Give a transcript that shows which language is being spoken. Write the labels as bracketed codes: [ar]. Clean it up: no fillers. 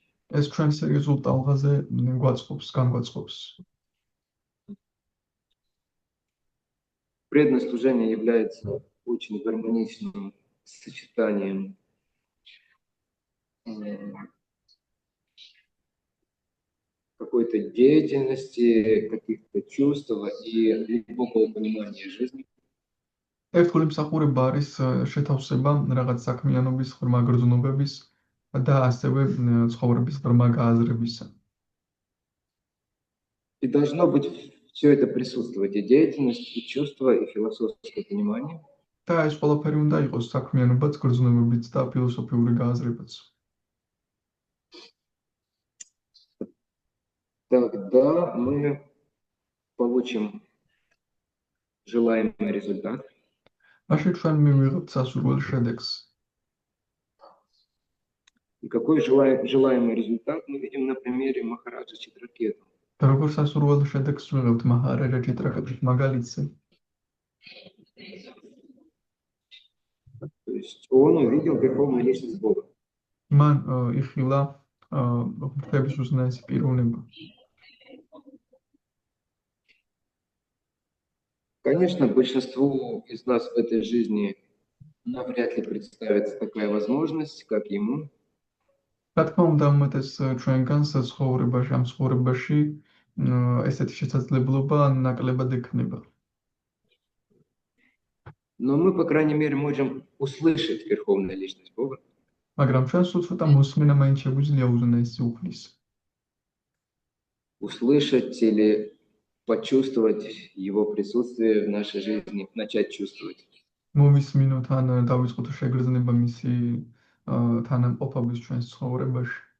[ru] Преданное служение является очень гармоничным сочетанием какой-то деятельности, каких-то чувств и глубокого понимания жизни. [ka] ერთგული მსახურება არის შეთავსება რაღაც საქმიანობის ღრმა გრძნობების და ასევე ცხოვრების ღრმა გააზრებისა. [ru] И должно быть все это присутствовать, и деятельность, и чувство, и философское понимание. [ka] და ეს ყველაფერი უნდა იყოს საქმიანობაც, გრძნობებიც და ფილოსოფიური გააზრებაც. [ru] Тогда мы получим желаемый результат. [ka] მაშინ ჩვენ მივიღებთ სასურველ შედეგს. [ru] И какой желаемый результат мы видим на примере Махараджа Читракету. [ka] და როგორ სასურველ შედეგს ვიღებთ მაჰარაჯა ჩიტრაკეტის მაგალითზე. [ru] То есть он увидел верховную личность Бога. [ka] მან იხილა ღმრთების უზენაესი პიროვნება. [ru] Конечно, большинству из нас в этой жизни навряд ли представится такая возможность, как ему. [ka] რა თქმა უნდა, უმეტეს ჩვენგანს ცხოვრებაში, ამ ცხოვრებაში ესეთი შესაძლებლობა ნაკლებად ექნება. [ru] Но мы, по крайней мере, можем услышать Верховную Личность Бога, [ka] მაგრამ ჩვენ სულ цота მოსმენა მაინც შეგვიძლია უზენაესი უფლის. [ru] услышать или почувствовать Его присутствие в нашей жизни, начать чувствовать. [ka] მოვისმინოთ ან დავიწყოთ შეგრძნება მისი თანამყოფობის ჩვენს ცხოვრებაში.